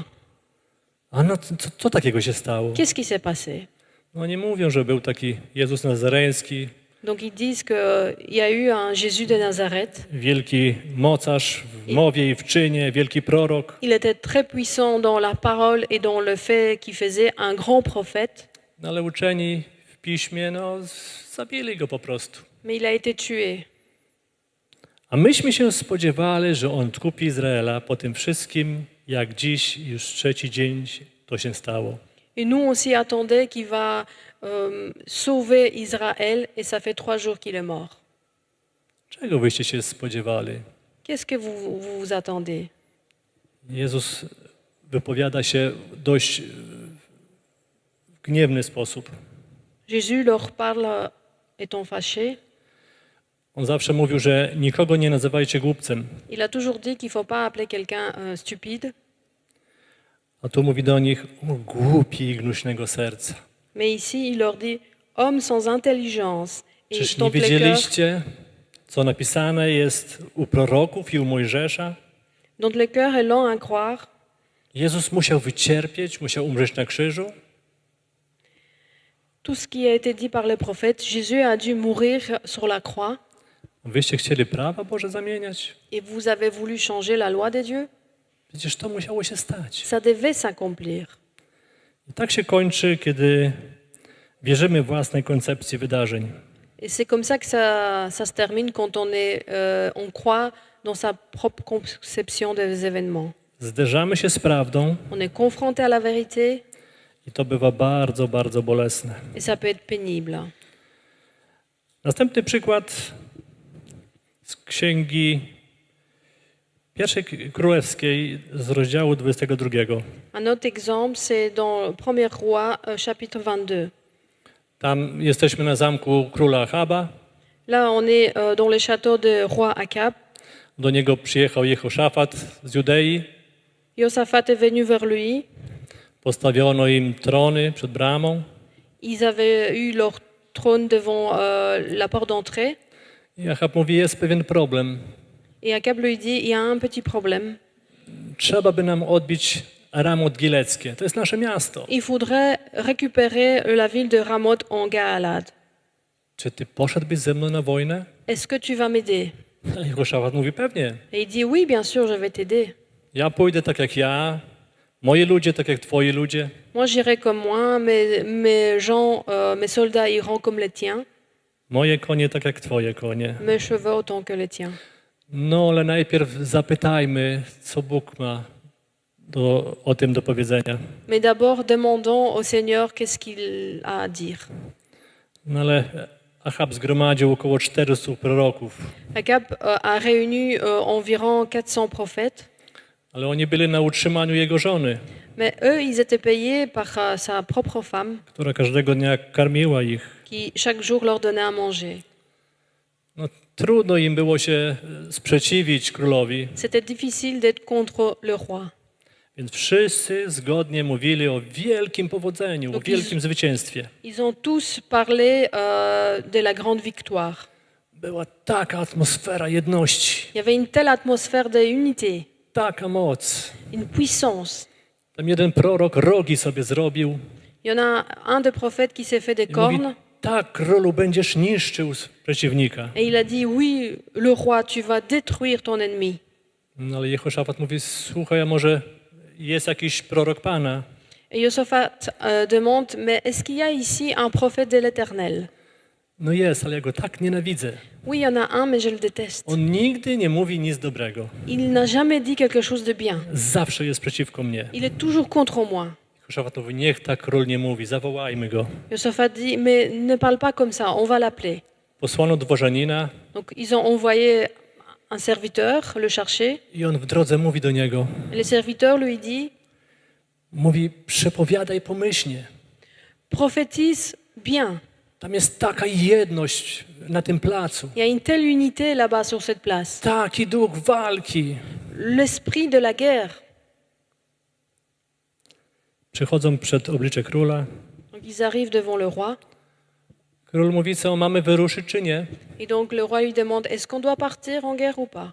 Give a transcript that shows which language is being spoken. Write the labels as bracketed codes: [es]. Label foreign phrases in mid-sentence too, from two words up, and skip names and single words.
[pl] A no, co takiego się stało? [fr] Qu'est-ce qui s'est passé? [pl] No nie mówią, że był taki Jezus Nazareński, [fr] Donc ils disent qu'il y a eu un Jésus de Nazareth. [pl] wielki mocarz w mowie i w czynie, wielki prorok. [fr] Il était très puissant dans la parole et dans le fait qu'il faisait un grand prophète, [pl] No ale uczeni w piśmie, no zabili go po prostu. [fr] mais il a été tué. [pl] A myśmy się spodziewali, że on odkupi Izraela po tym wszystkim, jak dziś już trzeci dzień to się stało. [fr] Et nous, on s'y attendait qu'il va sauver Israël, et ça fait 3 jours qu'il est mort. [pl] Czego wyście się spodziewali? [fr] Qu'est-ce que vous attendez? [pl] Jezus wypowiada się dość w gniewny sposób. [fr] Jésus leur parle étant fâché. [pl] On zawsze mówił, że nikogo nie nazywajcie głupcem. [fr] Il a toujours dit qu'il ne faut pas appeler quelqu'un stupide, [pl] A tu mówi do nich, o głupi i gnuśnego serca. [fr] mais ici il leur dit hommes sans intelligence et [pl] Czyż nie [fr] dont les cœurs, [pl] wiedzieliście, co napisane jest u proroków i u Mojżesza? [fr] dont le cœur est lent à croire. [pl] Jezus musiał wycierpieć, musiał umrzeć na krzyżu. [fr] Tout ce qui a été dit par les prophètes, Jésus a dû mourir sur la croix. [pl] Wyście chcieli prawa Boże zamieniać? [fr] Et vous avez voulu changer la loi des dieux? [pl] Przecież to musiało się stać. [fr] Ça devait s'accomplir. [pl] I tak się kończy, kiedy wierzymy własnej koncepcji wydarzeń. [fr] Et c'est comme ça que ça se termine quand on croit dans sa propre conception des événements. [pl] Zderzamy się z prawdą [fr] On est confronté à la vérité [pl] i to bywa bardzo, bardzo bolesne. [fr] et ça peut être pénible. [pl] Następny przykład z Księgi Pierwszej Królewskiej z rozdziału 22. [fr] Un autre exemple, c'est dans 1er Roi, chapitre 22. [pl] Tam jesteśmy na zamku króla Achaba. [fr] Là, on est dans le château de roi Akab. [pl] Do niego przyjechał Jehoszafat z Judei. [fr] Josaphat est venu vers lui. [pl] Postawiono im trony przed bramą. [fr] Ils avaient eu leur trône devant la porte d'entrée. [pl] I Achab mówi, jest pewien problem. [fr] Et Akab lui dit, il y a un petit problème. [pl] Trzeba by nam odbić Ramot Gileckie. To jest nasze miasto. [fr] Il faudrait récupérer la ville de Ramoth en Gaalad. [pl] Czy ty poszedłbyś ze mną na wojnę? [fr] Est-ce que tu vas m'aider? [pl] A Jehoszafat mówi, pewnie. [fr] Et il dit, oui, bien sûr, je vais t'aider. [pl] Ja pójdę tak jak ja, moi ludzie tak jak twoi ludzie. [fr] Moi, j'irai comme moi, mes gens, mes soldats iront comme les tiens, [pl] Moje konie tak jak twoje konie. [fr] mes chevaux autant que les tiens. [pl] No, ale najpierw zapytajmy, co Bóg ma o tym do powiedzenia. [fr] Mais d'abord, demandons au Seigneur qu'est-ce qu'il a à dire. [pl] No ale Achab zgromadził około 400 proroków, [fr] Akab a réuni environ 400 prophètes, [pl] ale oni byli na utrzymaniu jego żony, [fr] mais eux, ils étaient payés par sa propre femme, [pl] która każdego dnia karmiła ich. [fr] qui chaque jour leur donnait à manger. [pl] No, trudno im było się sprzeciwić królowi, [fr] C'était difficile d'être contre le roi. [pl] więc wszyscy zgodnie mówili o wielkim powodzeniu, o [fr] Donc [pl] wielkim zwycięstwie. [fr] Ils ont tous parlé de la grande victoire. [pl] Była taka atmosfera jedności, [fr] Il y avait une telle atmosphère d'unité, [pl] taka moc. [fr] une puissance. [pl] Tam jeden prorok rogi sobie zrobił [fr] Il y en a un des prophètes qui s'est fait des [pl] i mówi, [fr] cornes [pl] tak, królu, będziesz niszczył przeciwnika. [fr] et il a dit, oui, le roi, tu vas détruire ton ennemi. [pl] No ale Jehoszafat mówi, słuchaj, a może jest jakiś prorok Pana? [fr] Et Josaphat demande, mais est-ce qu'il y a ici un prophète de l'Éternel? [pl] No jest, ale ja go tak nienawidzę. [fr] Oui, il y en a un, mais je le déteste. [pl] On nigdy nie mówi nic dobrego. [fr] Il n'a jamais dit quelque chose de bien. [pl] Zawsze jest przeciwko mnie. [fr] Il est toujours contre moi. [pl] Jehoszafat mówi, niech tak król nie mówi, zawołajmy go. [fr] Josaphat dit, mais ne parle pas comme ça, on va l'appeler. [pl] Posłano dworzanina [fr] Donc ils ont envoyé un serviteur le chercher. [pl] i on w drodze mówi do niego. [fr] Et le serviteur lui dit, [pl] Mówi, przepowiadaj pomyślnie. [fr] prophétise bien. [pl] Tam jest taka jedność na tym placu. [fr] Il y a une telle unité là-bas sur cette place. [pl] Taki duch walki. [fr] L'esprit de la guerre. [pl] Przychodzą przed oblicze króla. [fr] Donc ils arrivent devant le roi. [pl] Król mówi, co mamy wyruszyć czy nie? [fr] Et donc le roi lui demande, est-ce qu'on doit partir en guerre ou pas?